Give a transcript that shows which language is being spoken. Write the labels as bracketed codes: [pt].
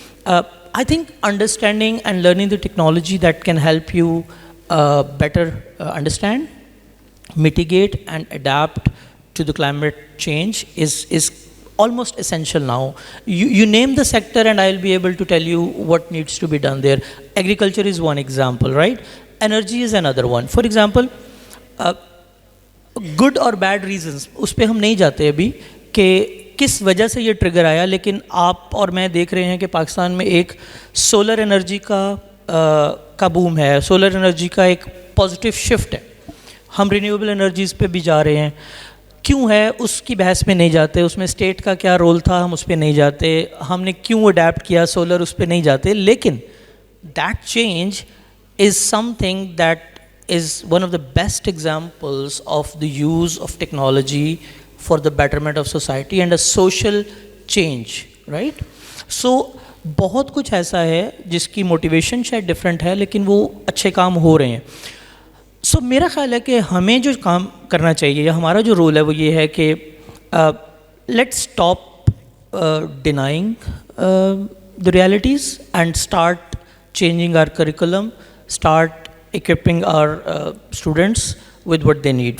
[en] I think understanding and learning the technology that can help you better understand, mitigate and adapt to the climate change is almost essential now. You name the sector and I'll be able to tell you what needs to be done there. Agriculture is one example, right? Energy is another one. For example, good or bad reasons, [ur] اس پہ ہم نہیں جاتے ابھی کہ کس وجہ سے یہ ٹریگر آیا, لیکن آپ اور میں دیکھ رہے ہیں کہ پاکستان میں ایک سولر انرجی کا بوم ہے, سولر انرجی کا ایک پازیٹیو شفٹ ہے. ہم رینیویبل انرجیز پہ بھی جا رہے ہیں. کیوں ہے اس کی بحث میں نہیں جاتے, اس میں اسٹیٹ کا کیا رول تھا ہم اس پہ نہیں جاتے, ہم نے کیوں اڈیپٹ کیا سولر اس پہ نہیں جاتے. [en] لیکن that change is something that is one of the best examples of the use of technology for the betterment of society and a social change, right. So [ur] بہت کچھ ایسا ہے جس کی موٹیویشن شاید ڈفرینٹ ہے لیکن وہ اچھے کام ہو رہے ہیں. سو میرا خیال ہے کہ ہمیں جو کام کرنا چاہیے یا ہمارا جو رول ہے وہ یہ ہے کہ [en] Let stop denying the realities and start changing our curriculum, start equipping our students with what they need.